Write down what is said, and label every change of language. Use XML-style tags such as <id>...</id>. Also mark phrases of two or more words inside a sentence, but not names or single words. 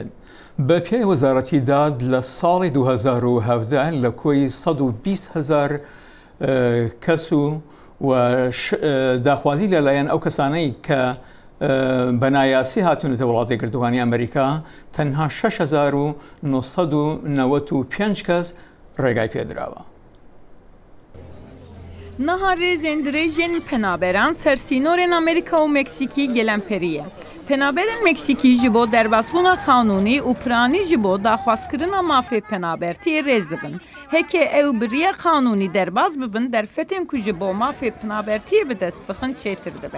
<ckb>بە پێی وەزارەتی داد لە ساڵی 2017 لە کۆی 120,000 کەس و داخوازی لەلایەن ئەو کەسانەی کە بەنایاسی هاتوونەتە وڵاتی یەکگرتوەکانی ئەمریکا تەنها 6,995 کەس ڕێگای پێدراوە.</ckb> <ku>Naha rêzên dirêjên penaberan sersînorên Amerîka û Meksîkî gelemperî ye. Penaberên Meksîkî ji bo derbasbûna qanûnî û piranî ji bo daxwazkirina mafê penabertiyê rêz dibin. Heke ew bi riya qanûnî derbas bibin, derfetên ku ji bo mafê penabertiyê bi dest bixin çêtir dibin.</ku>